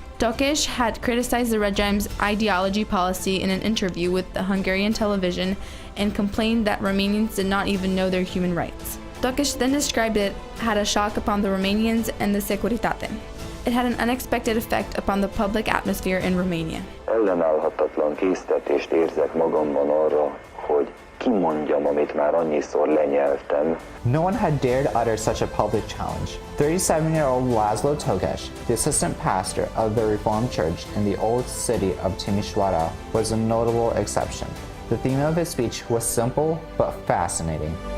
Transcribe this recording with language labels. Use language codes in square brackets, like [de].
[en] Tokes had criticized the regime's ideology policy in an interview with the Hungarian television and complained that Romanians did not even know their human rights. Tokes then described it had a shock upon the Romanians and the Securitate. It had an unexpected effect upon the public atmosphere in Romania. [hu] Ellenállhatatlan késztetést érzek magamban arra, hogy kimondjam, amit már annyiszor lenyeltem. [en] No one had dared utter such a public challenge. 37-year-old Laszlo Tokes, the assistant pastor of the Reformed Church in the old city of Timișoara, was a notable exception. The theme of his speech was simple but fascinating.